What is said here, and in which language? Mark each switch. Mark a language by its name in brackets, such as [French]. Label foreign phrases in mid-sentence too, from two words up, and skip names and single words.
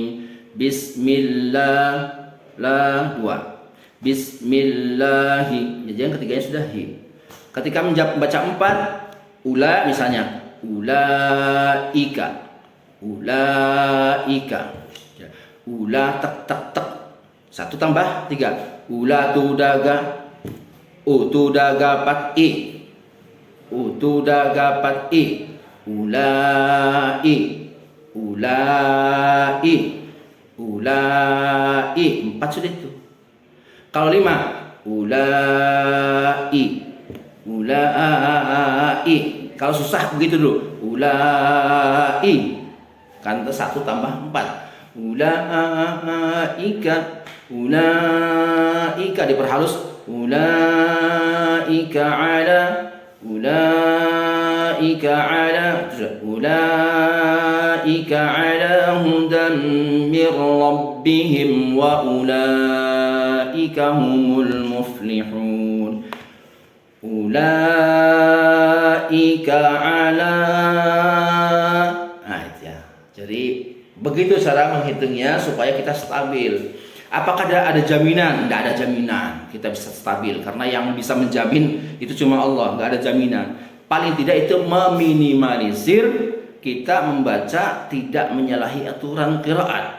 [Indonesian] Bismillah la dua. Bismillahi. Jadi yang ketiganya sudah hi. Ketika membaca empat, ula misalnya, ulaika, ya. Ula tek tek tek, satu tambah tiga, ula tu daga, utu daga pat i, utu daga pat i, ulai, ulai, ulai, empat sudah itu. Kalau lima, ulai, ulai. Kalau susah begitu dulu. Ulai. Kan satu tambah empat. Ulaika. Ulaika diperhalus. [Arabic] أولئك على. أولئك على. أولئك على هدى من ربهم وأولئك هم المفلحون. أولئك على. [Indonesian] Nah, ya. Jadi begitu cara menghitungnya supaya kita stabil. Apakah ada jaminan? Tidak ada jaminan kita bisa stabil, karena yang bisa menjamin itu cuma Allah, nggak ada jaminan. Paling tidak itu meminimalisir kita membaca tidak menyalahi aturan qiraat.